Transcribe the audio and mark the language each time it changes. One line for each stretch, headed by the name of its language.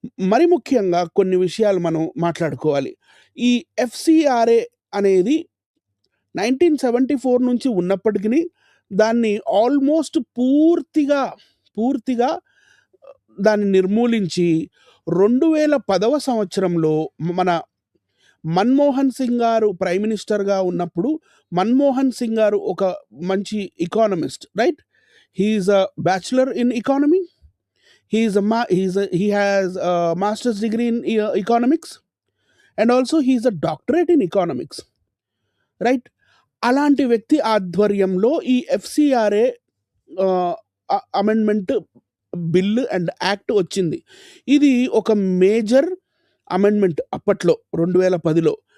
Telugu: మరి ముఖ్యంగా కొన్ని విషయాలు మనం మాట్లాడుకోవాలి. ఈ ఎఫ్‌సిఆర్‌ఏ అనేది 1974 నుంచి ఉన్నప్పటికిని, దాన్ని ఆల్మోస్ట్ పూర్తిగా దాన్ని నిర్మూలించి 2010వ సంవత్సరంలో మన మన్మోహన్ సింగ్ గారు ప్రైమ్ మినిస్టర్‌గా ఉన్నప్పుడు, మన్మోహన్ సింగ్ గారు ఒక మంచి economist, right?
English: He is a bachelor in economy. He has a master's degree in economics, and also he is a doctorate in economics, right?
Telugu: అలాంటి వ్యక్తి ఆధ్వర్యంలో ఈ FCRA amendment bill and act వచ్చింది. ఇది ఒక మేజర్ అమెండ్మెంట్ అప్పట్లో 2010లో.